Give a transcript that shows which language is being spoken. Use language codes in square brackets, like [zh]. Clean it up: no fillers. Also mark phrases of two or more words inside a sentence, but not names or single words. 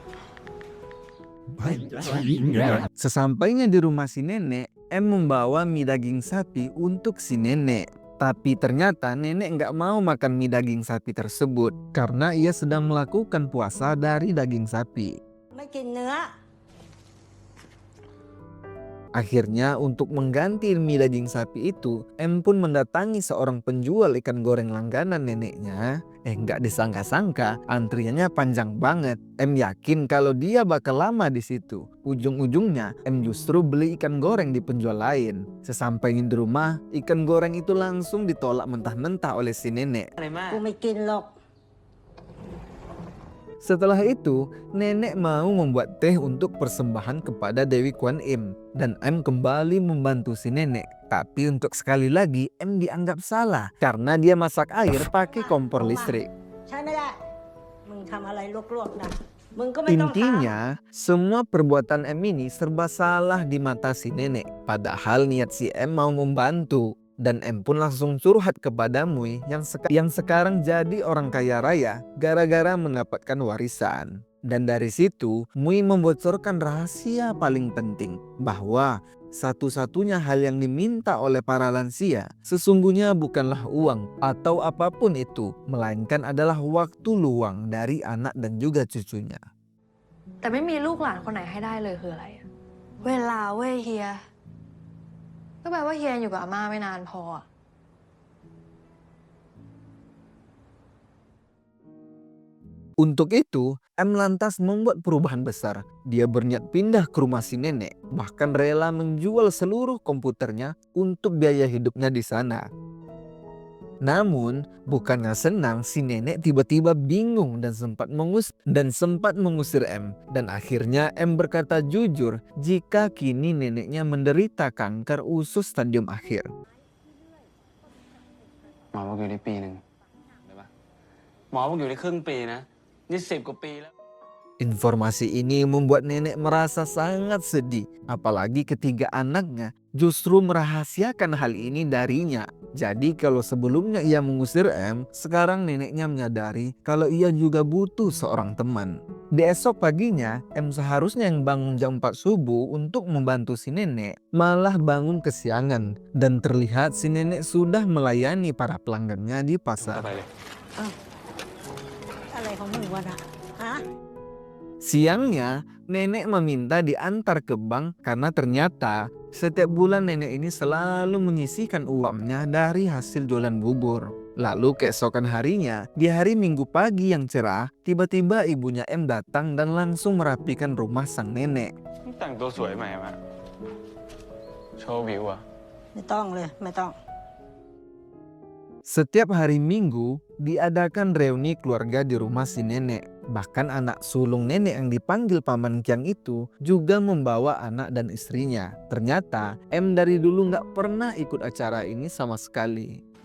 [id] Sesampainya di rumah si nenek, M membawa mie daging sapi untuk si nenek. Tapi ternyata nenek nggak mau makan mie daging sapi tersebut karena ia sedang melakukan puasa dari daging sapi. [th] ไม่กินเนื้อ [id] Akhirnya untuk mengganti mie daging sapi itu, M pun mendatangi seorang penjual ikan goreng langganan neneknya. Nggak disangka-sangka antriannya panjang banget. M yakin kalau dia bakal lama di situ. Ujung-ujungnya M justru beli ikan goreng di penjual lain. Sesampainya di rumah, ikan goreng itu langsung ditolak mentah-mentah oleh si nenek. [th] อะไรมาก กูไม่กินหรอก [id] Setelah itu, nenek mau membuat teh untuk persembahan kepada Dewi Kwan Im. Dan M kembali membantu si nenek. Tapi untuk sekali lagi, M dianggap salah karena dia masak air pakai kompor listrik. [th] ใช่ไม่ได้ มึงทำอะไรลวกๆนะ มึงก็ไม่ต้องทำ [id] Intinya, semua perbuatan M ini serba salah di mata si nenek. Padahal niat si M mau membantu. Dan M pun langsung curhat kepada Mui yang sekarang jadi orang kaya raya gara-gara mendapatkan warisan. Dan dari situ, Mui membocorkan rahasia paling penting bahwa satu-satunya hal yang diminta oleh para lansia sesungguhnya bukanlah uang atau apapun itu, melainkan adalah waktu luang dari anak dan juga cucunya. [th] แต่ไม่มีลูกหลานคนไหนให้ได้เลยคืออะไรอะเวลาเว้ยเฮียก็แปลว่าเฮียอยู่กับอาม่าไม่นานพออะ [id] Untuk itu, M lantas membuat perubahan besar. Dia berniat pindah ke rumah si nenek, bahkan rela menjual seluruh komputernya untuk biaya hidupnya di sana. Namun, bukannya senang, si nenek tiba-tiba bingung dan sempat mengusir M. Dan akhirnya M berkata jujur jika kini neneknya menderita kanker usus stadium akhir. [th] หมอบอกอยู่ในปีหนึ่งได้ปะหมอบอกอยู่ในครึ่งปีนะนี่10 กว่าปีแล้ว [id] Informasi ini membuat nenek merasa sangat sedih, apalagi ketiga anaknya justru merahasiakan hal ini darinya. Jadi kalau sebelumnya ia mengusir M, sekarang neneknya menyadari kalau ia juga butuh seorang teman. Di esok paginya, M seharusnya yang bangun jam 4 subuh untuk membantu si nenek, malah bangun kesiangan. Dan terlihat si nenek sudah melayani para pelanggannya di pasar. [th] อะไรของมึงวะนะฮะ [id] Siangnya, nenek meminta diantar ke bank karena ternyata setiap bulan nenek ini selalu menyisihkan uangnya dari hasil jualan bubur. Lalu keesokan harinya, di hari Minggu pagi yang cerah, tiba-tiba ibunya M datang dan langsung merapikan rumah sang nenek. [th] แต่งตัวสวยใหม่มาโชว์วิวอะ ไม่ต้องเลยไม่ต้อง [id] Setiap hari Minggu, diadakan reuni keluarga di rumah si nenek. Bahkan anak sulung nenek yang dipanggil Paman Kiang itu juga membawa anak dan istrinya. Ternyata M dari dulu nggak pernah ikut acara ini sama sekali.